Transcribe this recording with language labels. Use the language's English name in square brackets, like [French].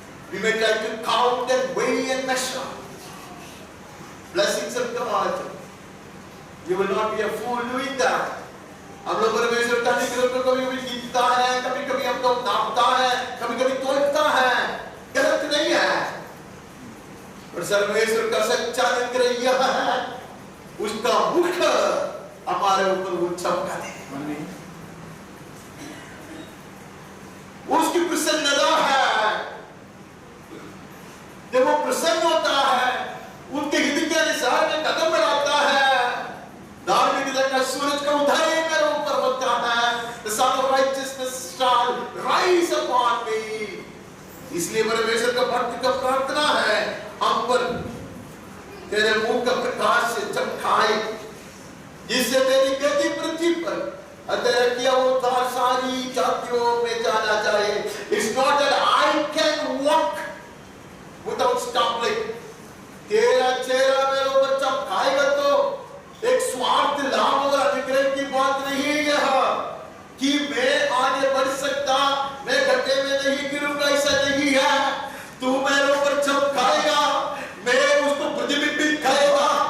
[English] We may try to count and weigh and measure blessings of God. You will not be a fool doing that. [Hindi] हम लोग परमेश्वर का अनुग्रह को कभी-कभी गिनता है, कभी-कभी हम लोग नापता है, कभी-कभी तोलता है। गलत नहीं है। पर परमेश्वर का सच्चा अनुग्रह यह है, उसका मुख हमारे ऊपर वो चमका दे। उसकी प्रसन्नता है। जब वो प्रसन्न होता है, उनके हित के अनुसार में कदम बढ़ाता है। धार्मिकता का सूरज का उदय मेरे ऊपर होता है। [English] The sun of righteousness shall rise upon me. [Hindi] इसलिए परमेश्वर का भक्त का प्रार्थना है, हम पर तेरे मुख का प्रकाश से चमकाए, जिससे तेरी गति पृथ्वी पर तेरा किया हुआ सारी जातियों में जाना जाए। [English] It's not that I can walk without stumbling. [Hindi] तेरा चेहरा मेरे ऊपर चमकाएगा तो एक स्वार्थ लाभ और अनुग्रह की बात नहीं है यह कि मैं आगे बढ़ सकता, मैं गड्ढे में नहीं गिरूंगा, ऐसा नहीं है। तू मेरे ऊपर चमकाएगा, मैं उसको प्रतिबिंबित करेगा।